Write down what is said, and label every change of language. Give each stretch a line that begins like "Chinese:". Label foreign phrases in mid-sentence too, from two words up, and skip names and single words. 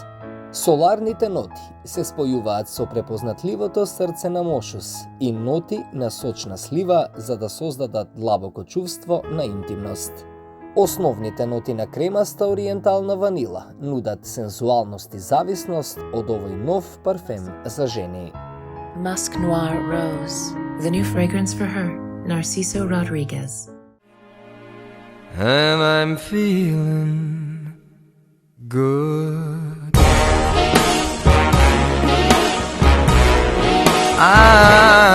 Macedonian: Соларните ноти се спојуваат со препознатливото срце на мошус и ноти на сочна слива за да создадат длабоко чувство на интимност. Основните ноти на кремаста ориентална ванила нудат сензуалност и зависност од овој нов парфем за жени.
English: Musk Noir Rose, the new fragrance for her, Narciso Rodriguez. And I'm feeling good.